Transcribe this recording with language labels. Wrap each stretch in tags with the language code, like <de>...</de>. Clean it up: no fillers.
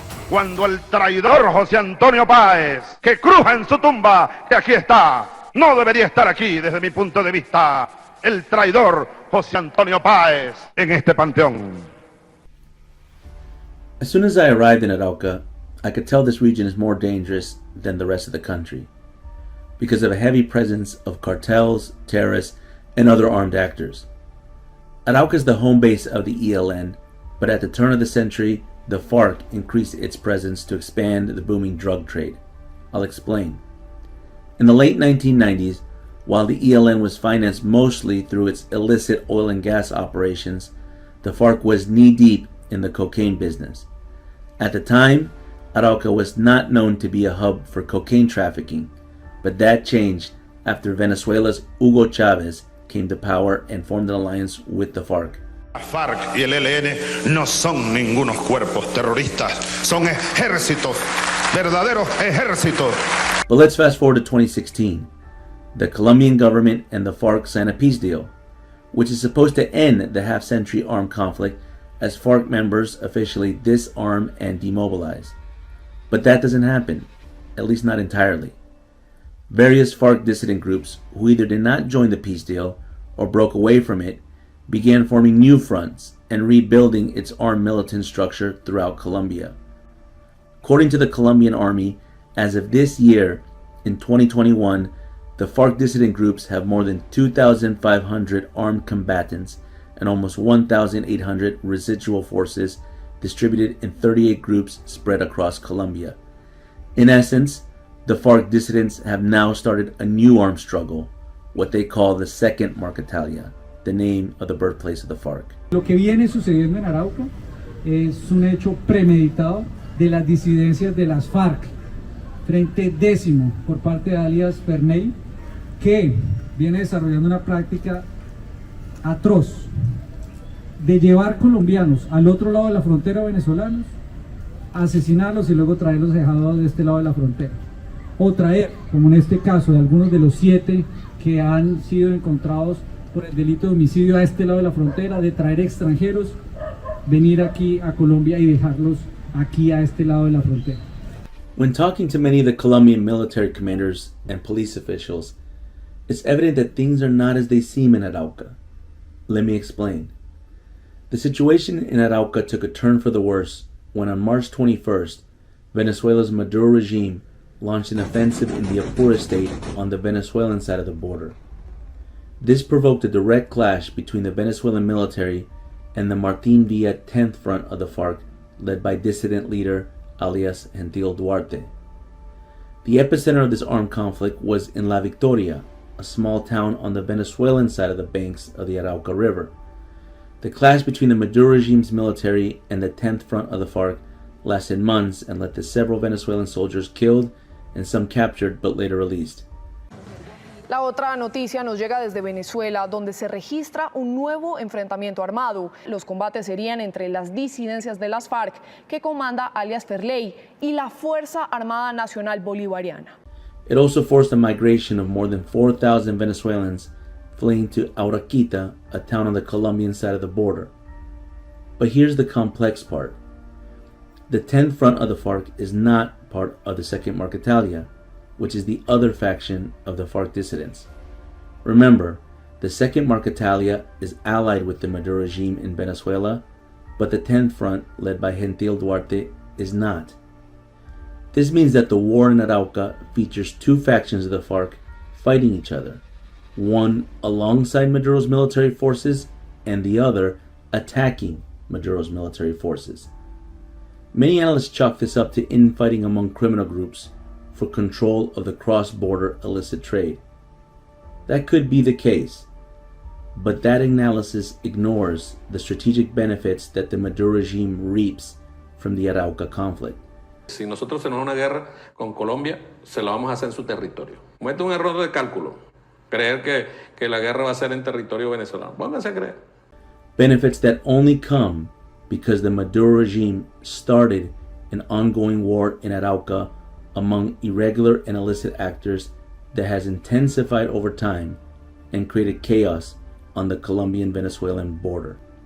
<es>Cuando el traidor José Antonio Páez, que cruja en su tumba, que aquí está, no debería estar aquí desde mi punto de vista, el traidor José Antonio Páez en este panteón.</es> <en>As soon as I arrived in Arauca, I could tell this region is more dangerous than the rest of the country because of a heavy presence of cartels, terrorists, and other armed actors. Arauca is the home base of the ELN, but at the turn of the century, the FARC increased its presence to expand the booming drug trade. I'll explain. In the late 1990s, while the ELN was financed mostly through its illicit oil and gas operations, the FARC was knee-deep in the cocaine business. At the time, Arauca was not known to be a hub for cocaine trafficking, but that changed after Venezuela's Hugo Chavez came to power and formed an alliance with the FARC.</en> <es>La FARC y el ELN no son ningunos cuerpos terroristas, son ejércitos, verdaderos ejércitos.</es> <en>But let's fast forward to 2016. The Colombian government and the FARC signed a peace deal, which is supposed to end the half-century armed conflict as FARC members officially disarm and demobilize. But that doesn't happen, at least not entirely. Various FARC dissident groups who either did not join the peace deal or broke away from it began forming new fronts and rebuilding its armed militant structure throughout Colombia. According to the Colombian army, as of this year, in 2021, the FARC dissident groups have more than 2,500 armed combatants and almost 1,800 residual forces distributed in 38 groups spread across Colombia. In essence, the FARC dissidents have now started a new armed struggle, what they call the Second Marquetalia, the name of the birthplace of the FARC.</en> <es>Lo que viene sucediendo en Arauca es un hecho premeditado de las disidencias de las FARC, Frente Décimo, por parte de alias Ferney, que viene desarrollando una práctica atroz de llevar colombianos al otro lado de la frontera venezolanos, asesinarlos y luego traerlos dejados de este lado de la frontera. O traer, como en este caso de algunos de los 7 que han sido encontrados por el delito de homicidio a este lado de la frontera, de traer extranjeros, venir aquí a Colombia y dejarlos aquí a este lado de la frontera.</es> <en>When talking to many of the Colombian military commanders and police officials, it's evident that things are not as they seem in Arauca. Let me explain. The situation in Arauca took a turn for the worse when on March 21st, Venezuela's Maduro regime launched an offensive in the Apure state on the Venezuelan side of the border. This provoked a direct clash between the Venezuelan military and the Martin Villa 10th Front of the FARC, led by dissident leader alias Gentil Duarte. The epicenter of this armed conflict was in La Victoria, a small town on the Venezuelan side of the banks of the Arauca River. The clash between the Maduro regime's military and the 10th Front of the FARC lasted months and led to several Venezuelan soldiers killed and some captured but later released.</en> <es>La otra noticia nos llega desde Venezuela, donde se registra un nuevo enfrentamiento armado. Los combates serían entre las disidencias de las FARC, que comanda alias Ferley, y la Fuerza Armada Nacional Bolivariana.</es> <en>It also forced a migration of more than 4,000 Venezuelans fleeing to Arauquita, a town on the Colombian side of the border. But here's the complex part. The 10th Front of the FARC is not part of the Second Marquetalia, which is the other faction of the FARC dissidents. Remember, the Second Marquetalia is allied with the Maduro regime in Venezuela, but the 10th Front, led by Gentil Duarte, is not. This means that the war in Arauca features 2 factions of the FARC fighting each other, one alongside Maduro's military forces and the other attacking Maduro's military forces. Many analysts chalk this up to infighting among criminal groups for control of the cross-border illicit trade. That could be the case, but that analysis ignores the strategic benefits that the Maduro regime reaps from the Arauca conflict.</en> <es>Si nosotros tenemos una guerra con Colombia, se la vamos a hacer en su territorio. Comete un error de cálculo, creer que la guerra va a ser en territorio venezolano. Pónganse a creer.</es> <en>Benefits that only come because the Maduro regime started an ongoing war in Arauca among irregular and illicit actors that has intensified over time and created chaos on the Colombian-Venezuelan border.</en>